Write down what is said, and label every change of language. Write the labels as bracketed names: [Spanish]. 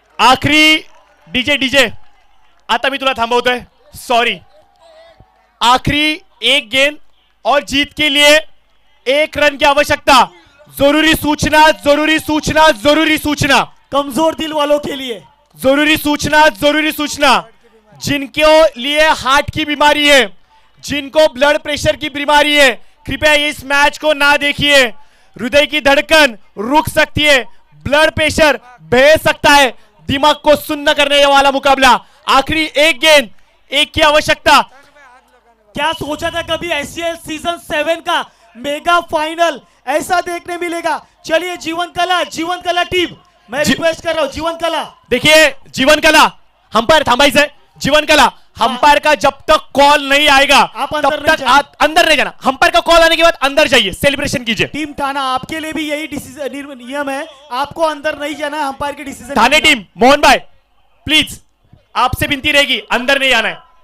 [Marathi] आखिरी डीजे आता मी तुला थांबवतोय, सॉरी। [Hindi] आखिरी 1 गेंद और जीत के लिए 1 रन की आवश्यकता। जरूरी सूचना, जरूरी सूचना, जरूरी सूचना, कमजोर दिल वालों के लिए जरूरी सूचना, जरूरी सूचना। जिनको लिए हार्ट की बीमारी है, जिनको ब्लड प्रेशर की बीमारी है, कृपया इस मैच को ना देखिए। हृदय की धड़कन रुक सकती है, ब्लड प्रेशर बह सकता है, दिमाग को सुन्न करने वाला मुकाबला। आखिरी 1 गेंद 1 की आवश्यकता। क्या सोचा था कभी एसीएल सीजन 7 का मेगा फाइनल ऐसा देखने मिलेगा। चलिए जीवन कला, जीवन कला टीम, मैं रिक्वेस्ट कर रहा हूं जीवन कला। देखिए, जीवन कला अंपायर थांबायचंय। जीवन कला, अंपायर का जब तक कॉल नहीं आएगा आप अंदर तब नहीं तक जाना। अंदर नहीं जाना। अंपायर का कॉल आने के बाद अंदर जाइए, सेलिब्रेशन कीजिए। टीम थाना, आपके लिए भी यही डिसीजन नियम है, आपको अंदर नहीं जाना है, अंपायर के डिसीजन। थाने टीम, मोहन भाई प्लीज आपसे विनती रहेगी, अंदर नहीं आना है।